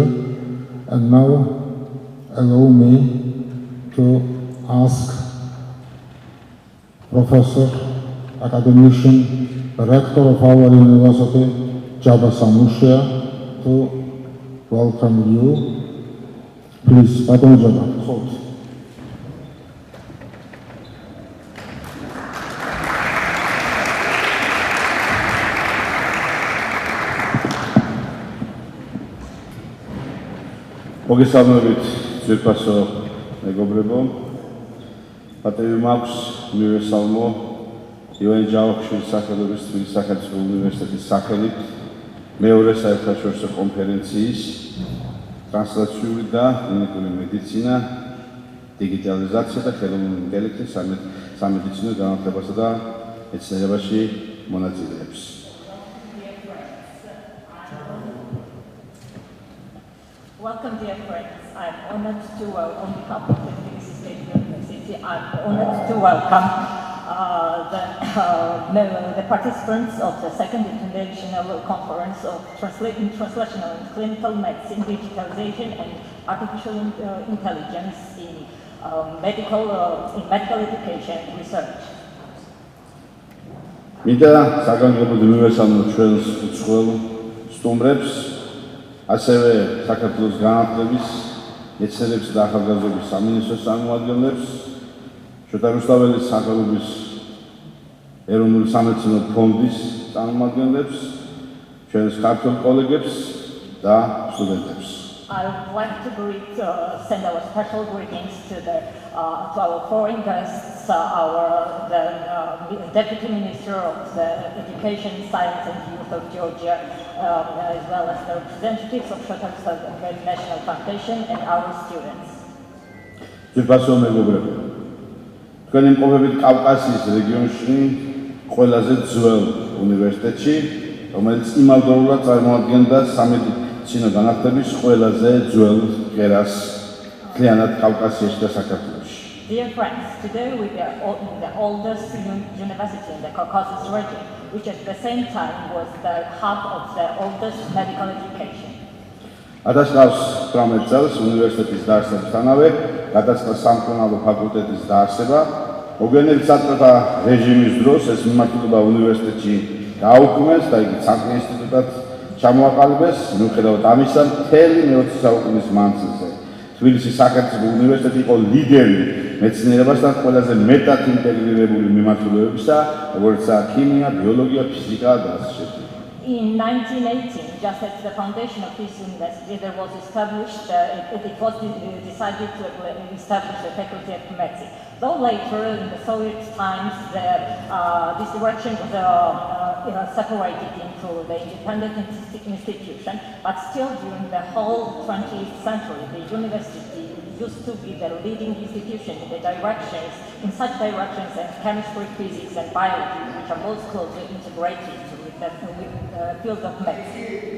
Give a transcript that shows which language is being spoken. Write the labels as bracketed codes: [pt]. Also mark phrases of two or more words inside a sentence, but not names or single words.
[en] And now, allow me to ask Professor, Academician, Rector of our university, Jaba Samushia, to welcome you. Please, Madam Jaba, hold. [ka] მოგესალმებით ძვირფასო მეგობრებო. პატივი მაქვს მივესალმო ივანე ჯავახიშვილის სახელობის თბილისის სახელმწიფო უნივერსიტეტის სახელით მეორე საერთაშორისო კონფერენციის ტრანსლაციური და კლინიკური მედიცინა, დიგიტალიზაცია და ხელოვნური ინტელექტი სამედიცინო განათლებასა და მეცნიერებაში მონაწილეებს. [en] Welcome, dear friends. I'm honored to welcome, on behalf of the Tbilisi State University, I'm honored to welcome the participants of the second international conference of translational and clinical medicine, digitalization and artificial intelligence in medical education and research. [ka] მინდა საგანგებოდ მივესალმო ჩვენს უცხოელ სტუმრებს, ასევე საქართველოს განათლების, მეცნიერების და ახალგაზრდობის სამინისტროს წარმომადგენლებს, შოთა რუსთაველის სახელობის ეროვნული სამეცნიერო ფონდის წარმომადგენლებს, ჩვენს ქართველ კოლეგებს და სტუდენტებს. [en] I would like to send our special greetings to the to our foreign guests, the Deputy Minister of the Education, Science and Youth of Georgia, as well as the representatives of Shota National Foundation and our students. [ka] თქვენი მყოფებით კავკასიის რეგიონში ყველაზე ძველ უნივერსიტეტში, რომელიც იმავდროულად წარმოადგენდა სამედიცინო განათლების ყველაზე ძველ კერას მთლიანად კავკასიაში და საქართველოში. [en] Dear friends, today we are in the oldest university in the Caucasus region, which at the same time was the hub of the oldest medical education. [ka] 1918 წელს უნივერსიტეტის დაარსებისთანავე გადაწყდა სამკურნალო ფაკულტეტის დაარსება. მოგვიანებით საბჭოთა რეჟიმის დროს ეს მიმართულება უნივერსიტეტში გააუქმეს და იგი ცალკე ინსტიტუტად ჩამოაყალიბეს. მიუხედავად ამისა, მთელი მე-20 საუკუნის მანძილზე თბილისის სახელმწიფო უნივერსიტეტი იყო ლიდერი მეცნიერებასთან ყველაზე მეტად ინტეგრირებული მიმართულებებისა, როგორიცაა ქიმია, ბიოლოგია, ფიზიკა და ასე შემდეგ. [en] In 1918, just at the foundation of this university, there was established, it was decided to establish the Faculty of Medicine. Though later, in the Soviet times, this direction was separated into the independent institution, but still during the whole 20th century, the university used to be the leading institution in the directions, in such directions as chemistry, physics, and biology, which are most closely integrated with the field of medicine.